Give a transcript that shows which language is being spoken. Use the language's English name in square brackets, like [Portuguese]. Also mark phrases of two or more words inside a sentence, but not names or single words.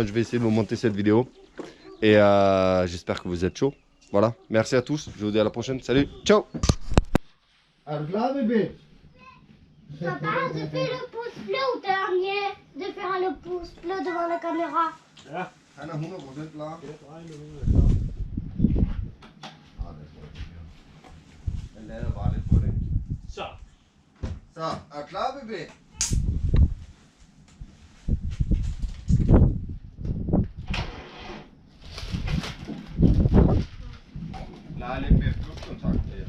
[French] Je vais essayer de vous monter cette vidéo. Et j'espère que vous êtes chaud. Voilà. Merci à tous. Je vous dis à la prochaine. Salut. Ciao. Alors là, bébé. Papa, je fais le pouce bleu au dernier. De faire le pouce bleu devant la caméra. [Danish] Ja. [French] Ana 100% là. [Danish] Så. Så, er du klar, bébé? Nej, lidt mere pluskontakt.